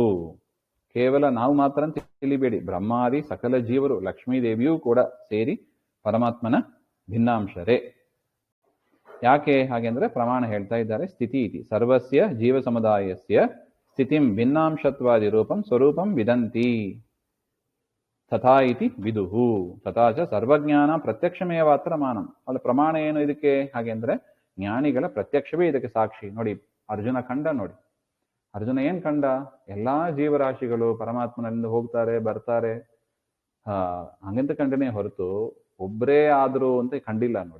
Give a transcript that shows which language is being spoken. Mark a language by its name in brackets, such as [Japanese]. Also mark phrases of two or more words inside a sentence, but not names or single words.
[Kannada] ಕೇವಲ ನಾವು ಮಾತ್ರ ಅಂತ ತಿಳಿಬೇಡಿ, ಬ್ರಹ್ಮಾದಿ ಸಕಲ ಜೀವರು, ಲಕ್ಷ್ಮೀದೇವಿಯೂ ಕೂಡ ಸೇರಿ ಪರಮಾತ್ಮನ ಭಿನ್ನಾಂಶರೇ. ಯಾಕೆ ಹಾಗೆಂದ್ರೆ ಪ್ರಮಾಣ ಹೇಳ್ತಾ ಇದ್ದಾರೆ. [Sanskrit] ಸ್ಥಿತಿ ಇತಿ ಸರ್ವಸ್ಯ ಜೀವ ಸಮುದಾಯಸ್ಯ ಸ್ಥಿತಿಂ ಭಿನ್ನಾಂಶತ್ವಾದಿ ರೂಪಂ ಸ್ವರೂಪಂ ವಿದಂತಿ ತಥಾ ಇತಿ ವಿದುಹು ತಥಾ ಚ ಸರ್ವಜ್ಞಾನ ಪ್ರತ್ಯಕ್ಷಮೇವಾತ್ರ ಮಾನಂ. [Kannada] ಅಲ್ಲಿ ಪ್ರಮಾಣ ಏನು ಇದಕ್ಕೆ ಹಾಗೆಂದ್ರೆ ಜ್ಞಾನಿಗಳ ಪ್ರತ್ಯಕ್ಷವೇ ಇದಕ್ಕೆ ಸಾಕ್ಷಿ. ನೋಡಿ, ಅರ್ಜುನ ಕಂಡ ನೋಡಿ, ಅರ್ಜುನ ಏನ್ ಕಂಡ? ಎಲ್ಲಾ ಜೀವರಾಶಿಗಳು ಪರಮಾತ್ಮನಿಂದ ಹೋಗ್ತಾರೆ ಬರ್ತಾರೆ, ಹಂಗಂತ ಕಂಡನೇ ಹೊರತು ಒಬ್ಬರೇ ಆದ್ರು ಅಂತ ಕಂಡಿಲ್ಲ ನೋಡಿ.